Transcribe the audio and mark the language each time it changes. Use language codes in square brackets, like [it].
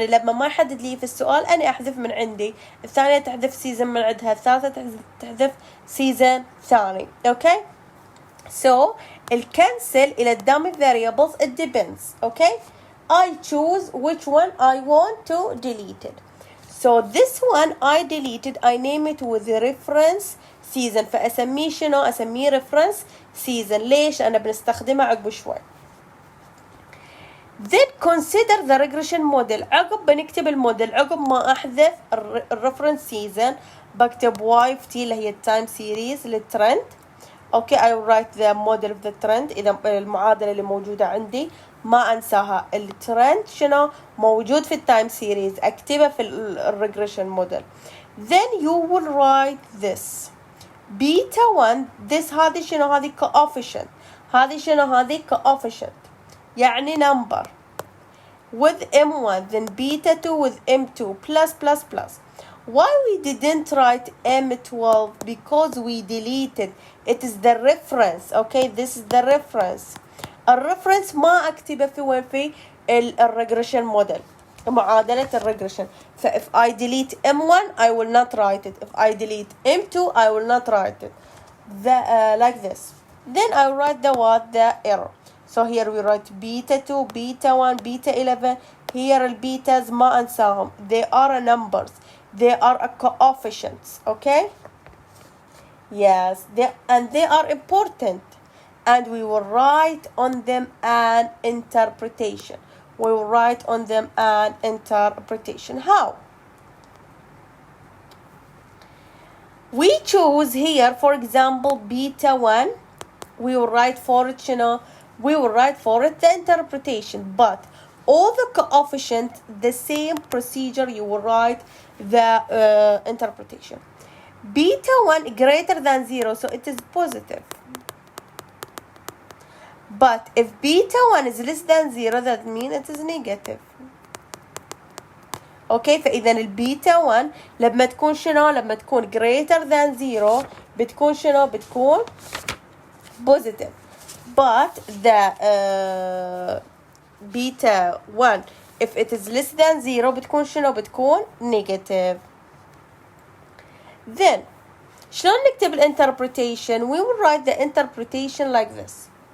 [ar] يعني لما ما يحدد لي في السؤال أنا أحذف من عندي، الثانية تحذف season من عندها، الثالثة تحذف season ثاني، okay? [en] So الcancel [ar] إلى [en] dummy variables it depends, okay? I choose which one I want to delete it. So this one I deleted, I name it with the reference season. [ar] فأسميه أسميه reference season. ليش؟ أنا بنستخدمها عقب شوي. [en] Then consider the regression model. [ar] عقب بنكتب الموديل، عقب ما أحذف reference season بكتب y/t اللي هي time series للترند. [en] Okay, I will write the model of the trend. [ar] إذا المعادلة اللي موجودة عندي ما أنساها. الترند موجود في التايم سيريز، أكتبها في الريجريشن موديل. [en] Then you will write this beta 1. this [ar] هذه هذه [en] coefficient. هذه coefficient [ar] يعني [en] number with M1. then beta 2 with M2 plus. Why we didn't write M12? Because we deleted. It is the reference. Okay, this is the reference. [ar] الريفرنس ما اكتبه في وين في الريجريشن موديل معادلة الريجريشن. [en] ف if I delete M1 I will not write it. If I delete M2 I will not write it. Like this. Then I write the error. So here we write beta 2, beta 1, beta 11. Here [ar] البيتاز ما أنساهم. [en] They are numbers. They are coefficients. Okay? Yes. They are important. And we will write on them an interpretation. We will write on them an interpretation. How? We choose here, for example, beta 1. We will write for it, we will write for it the interpretation. But all the coefficients, the same procedure, you will write the interpretation. Beta 1 greater than 0, so it is positive. But if beta 1 is less than 0, that means it is negative. [ar] Okay, فإذا البيتا 1 لما تكون لما تكون [en] greater than 0 [ar] بتكون بتكون positive. [en] But the beta 1 if it is less than 0 [ar] بتكون بتكون [en] negative. Then [ar] شلون نكتب [en] interpretation? We will write the interpretation like this.